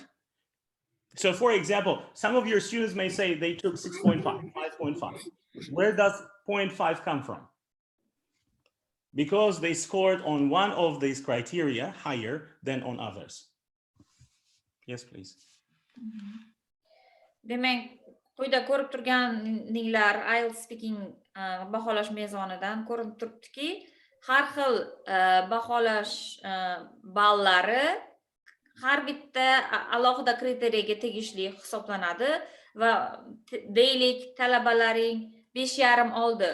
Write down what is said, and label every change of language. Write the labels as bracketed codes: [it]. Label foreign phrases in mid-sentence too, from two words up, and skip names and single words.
[en] So for example, some of your students may say they took 6.5, 5.5. Where does 0.5 come from? Because they scored on one of these criteria higher than on others. Yes, please. [uz] Demak, quyida ko'rib turganinglar IELTS speaking baholash mezonidan ko'rinib turibdiki, har xil baholash ballari har bitta alohida kriteriyaga tegishli hisoblanadi va deylik talabalaring 5,5 oldi.